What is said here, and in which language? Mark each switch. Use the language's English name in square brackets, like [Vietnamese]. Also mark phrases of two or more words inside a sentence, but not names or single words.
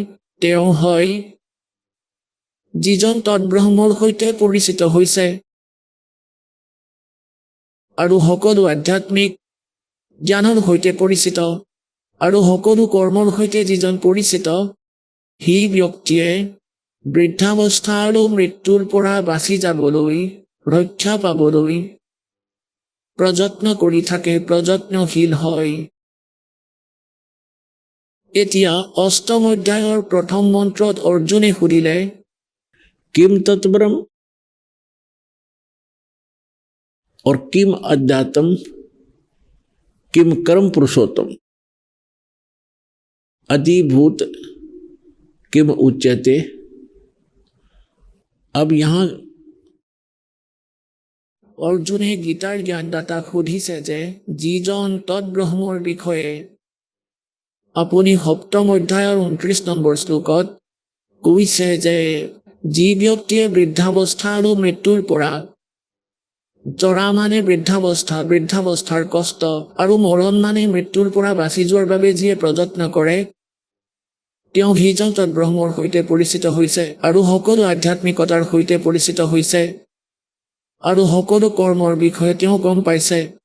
[Assamese] তেওঁ হয় যিজন তৎব্ৰহ্মৰ সৈতে পৰিচিত হৈছে আৰু সকলো আধ্যাত্মিক জ্ঞানৰ সৈতে পৰিচিত আৰু সকলো কৰ্মৰ সৈতে যিজন পৰিচিত, সেই ব্যক্তিয়ে বৃদ্ধাৱস্থা আৰু মৃত্যুৰ পৰা বাচি যাবলৈ, ৰক্ষা পাবলৈ প্ৰযত্ন কৰি থাকে, প্ৰযত্নশীল হয়। এতিয়া অষ্টম অধ্যায়ৰ প্ৰথম মন্ত্ৰত অৰ্জুনে সুধিলে, [Sanskrit] किम तत्ब्रह्म और किम अध्यात्म किम कर्म पुरुषोत्तम अधिभूत किम उच्यते। [Hindi] अब यहाँ [Assamese] অৰ্জুনে গীতাৰ জ্ঞানদাতাক সুধিছে যে যিজন তৎব্ৰহ্মৰ বিষয়ে আপুনি সপ্তম অধ্যায়ৰ 29 নম্বৰ শ্লোকত কৈছে যে যি ব্যক্তিয়ে বৃদ্ধাৱস্থা আৰু মৃত্যুৰ পৰা, জৰা মানে বৃদ্ধাৱস্থা, বৃদ্ধাৱস্থাৰ কষ্ট, আৰু মৰণ মানে মৃত্যুৰ পৰা বাচি যোৱাৰ বাবে যিয়ে প্ৰযত্ন কৰে, তেওঁ সেইজন তৎব্ৰহ্মৰ সৈতে পৰিচিত হৈছে আৰু সকলো আধ্যাত্মিকতাৰ সৈতে পৰিচিত হৈছে আৰু সকলো কৰ্মৰ বিষয়ে তেওঁ গম পাইছে।